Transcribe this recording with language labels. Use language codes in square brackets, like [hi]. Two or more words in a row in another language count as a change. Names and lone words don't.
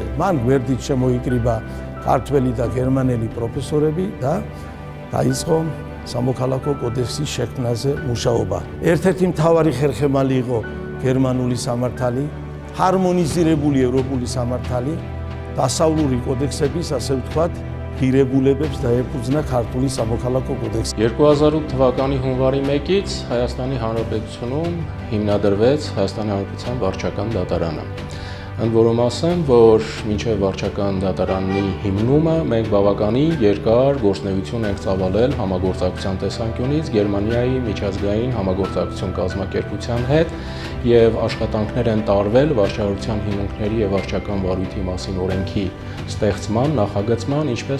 [ka] მან გვერდით შემოიკრიბა ქართველი და გერმანელი პროფესორები და დაიწყო სამოქალაქო კოდექსის შექმნაზე მუშაობა. ერთ-ერთი მთავარი ხერხემალი იყო გერმანული სამართალი, ჰარმონიზირებული ევროპული სამართალი, დასავლური კოდექსების, ასე ვთქვათ, ღირებულებებს დაეფუძნა ქართული სამოქალაქო კოდექსი. [hy] 2008 թվականի հունվարի 1-ից Հայաստանի Հանրապետությունում հիմնադրվեց Հայաստանի Հանրապետության վարչական դատարանը։ Ընդ որում ասեմ, որ մինչև վարչական դատարանի հիմնումը մենք բավականին երկար գործունեություն ենք ծավալել համագործակցության տեսանկյունից Գերմանիայի միջազգային համագործակցություն կազմակերպության հետ եւ աշխատանքներ են տարվել վարչարության հիմունքների եւ վարչական վարույթի մասին օրենքի ստեղծման, նախագծման, ինչպես